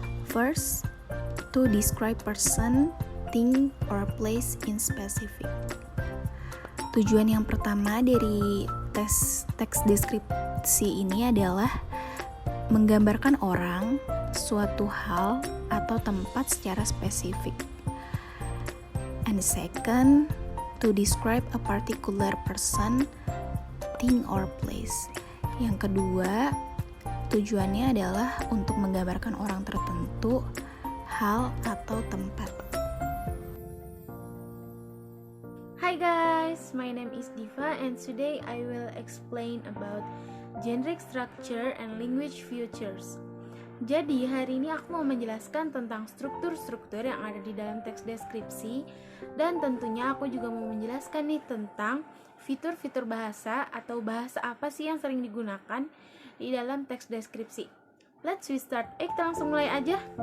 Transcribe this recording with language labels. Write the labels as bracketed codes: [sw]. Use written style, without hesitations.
[en] First, to describe person, thing, or place in specific. [id] Tujuan yang pertama dari teks deskripsi ini adalah menggambarkan orang, suatu hal, atau tempat secara spesifik. [en] And second, to describe a particular person, thing, or place. [id] Yang kedua, tujuannya adalah untuk menggambarkan orang tertentu, hal, atau tempat. [en] Hi guys, my name is Diva and today I will explain about generic structure and language features. [id] Jadi hari ini aku mau menjelaskan tentang struktur-struktur yang ada di dalam teks deskripsi, dan tentunya aku juga mau menjelaskan nih tentang fitur-fitur bahasa atau bahasa apa sih yang sering digunakan di dalam teks deskripsi. [en] Let's we start. [id] Kita langsung mulai aja.